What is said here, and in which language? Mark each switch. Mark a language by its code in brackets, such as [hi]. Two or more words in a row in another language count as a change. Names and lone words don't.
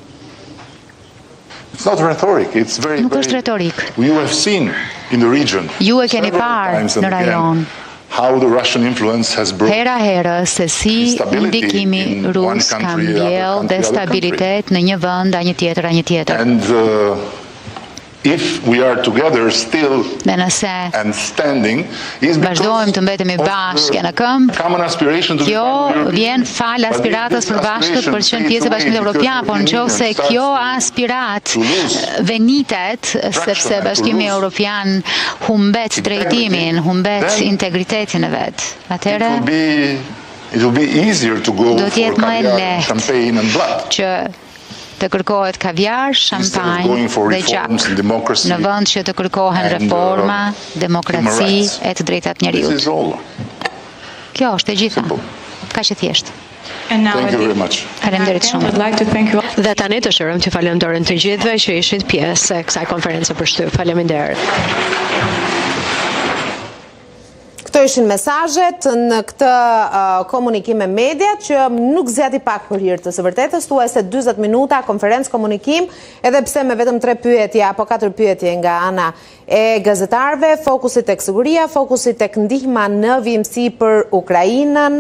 [sq] Nuk është retorik. Ju e keni parë në rajon. Hera herë se si ndikimi rus ka mbjellë destabilitet në një vend a një tjetër. [en] if we are together still [sq] Dhe nëse [en] and standing, is [sq] vazhdojmë të mbetemi bashkë në këmbë, [en] common aspiration to [sq] kjo vjen fal aspiratës për bashkët për qenë pjesë e Bashkimit Evropian, por nëse kjo aspirat venitet sepse Bashkimi Evropian humbet drejtimin, humbet integritetin e vet. Atëherë [en] it will be easier to go [sq] do të for jetë më e caviar, lehtë [en] champagne and blood. [sq] që të kërkohet kaviar, shampanjë dhe gjak, në vend që të kërkohen reforma, demokraci e të drejtat njerëzit. Kjo është e gjitha. Kaq e thjeshtë. [en] Thank you very much. [sq] Faleminderit shumë. Dhe tani dëshirojmë të falenderojmë të gjithëve që ishit pjesë e kësaj konferencë për shtyp. Faleminderit. Këto ishin mesazhet në këtë komunikim me mediat që nuk zgjati pak për hir të së vërtetës, thuaj se 40 minuta konferencë komunikim, edhe pse me vetëm 3 pyetje apo 4 pyetje nga ana e gazetarëve, fokusi tek siguria, fokusi tek ndihma në vijimësi për Ukrainën.